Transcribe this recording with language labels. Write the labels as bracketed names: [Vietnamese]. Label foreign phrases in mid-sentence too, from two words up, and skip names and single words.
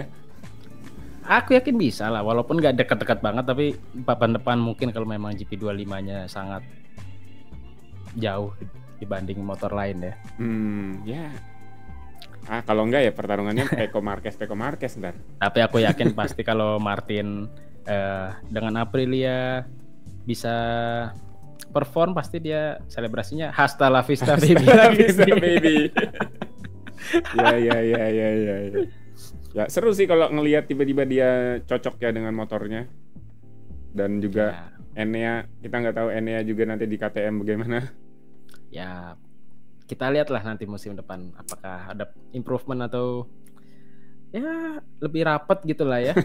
[Indonesian] Aku yakin bisa lah, walaupun nggak dekat-dekat banget, tapi papan depan mungkin kalau memang GP25-nya sangat jauh dibanding motor lain ya. Ya. Kalau enggak ya pertarungannya Pecco Marquez ntar. Tapi aku yakin pasti kalau Martin dengan Aprilia bisa perform, pasti dia selebrasinya [Spanish] hasta la vista baby. [Indonesian] Baby. Ya. Ya seru sih kalau ngelihat tiba-tiba dia cocok ya dengan motornya. Dan juga Enea kita nggak tahu Enea juga nanti di KTM bagaimana. Ya kita lihatlah nanti musim depan apakah ada improvement atau ya lebih rapat gitulah ya.